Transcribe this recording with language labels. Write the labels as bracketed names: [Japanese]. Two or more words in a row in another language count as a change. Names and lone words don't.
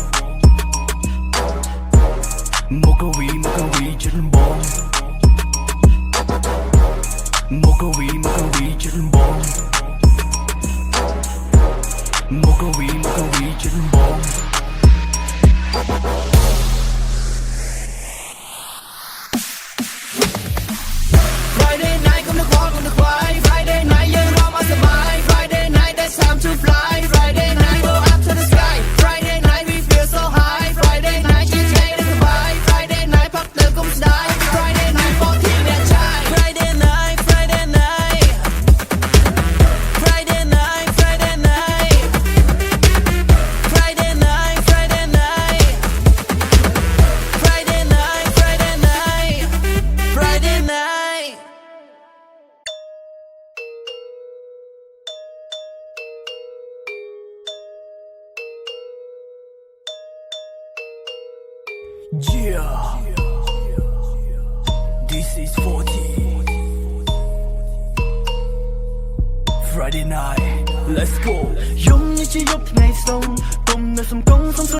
[Khmer] មកក្រវីចិនបងមកក្រវីចិនបងមកក្រវីចិនបង [English] Friday night [Khmer] កុំទៅខ្វល់កុំទៅ [English] ខ្វាយ Friday night [Khmer] យើងរំឲ្យសប្បាយ [English] Friday night that's time to fly Friday night go up to the sky Friday night we feel so high Friday night [Khmer] ជាថ្ងៃដែល សប្បាយ [English] Friday night [Khmer] ផឹកទៅកុំស្ដាយ [English] Friday night [Khmer] បោះ ទីអ្នកចាយ [English] Friday night Friday night Friday night Friday night Friday night Friday night Friday night Friday night Friday night Yeah, this is 40 Friday night, let's go [Khmer] យប់នេះជាយប់ថ្ងៃសុងកុំនៅសំកង